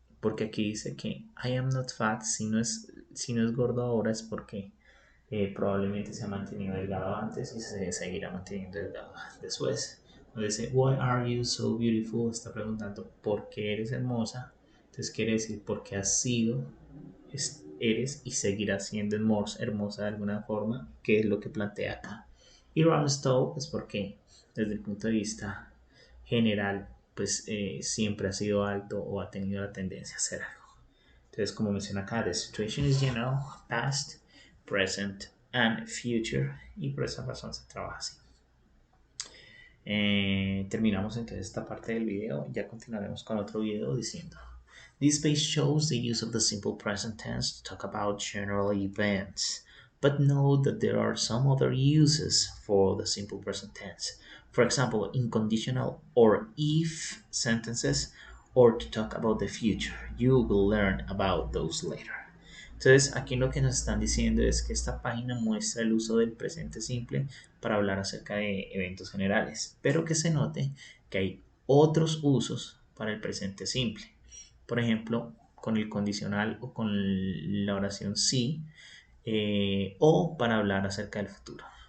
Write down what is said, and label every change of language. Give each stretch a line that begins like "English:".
Spanish: Porque aquí dice que
English: I am not fat,
Spanish: si no es gordo ahora es porque probablemente se ha mantenido delgado antes y se seguirá manteniendo delgado después. Dice,
English: why are you so beautiful?
Spanish: Está preguntando, ¿por qué eres hermosa? Entonces quiere decir, porque has sido, eres y seguirás siendo hermosa de alguna forma, que es lo que plantea acá. Y Ram's tall es porque, desde el punto de vista general, pues siempre ha sido alto o ha tenido la tendencia a ser algo. Entonces, como menciona acá,
English: the situation is general, past, present and future,
Spanish: y por esa razón se trabaja así. Terminamos entonces esta parte del video, ya continuaremos con otro video diciendo
English: this page shows the use of the simple present tense to talk about general events, but note that there are some other uses for the simple present tense. For example, in conditional or if sentences, or to talk about the future. You will learn about those later.
Spanish: Entonces, aquí lo que nos están diciendo es que esta página muestra el uso del presente simple para hablar acerca de eventos generales, pero que se note que hay otros usos para el presente simple. Por ejemplo, con el condicional o con la oración sí, o para hablar acerca del futuro.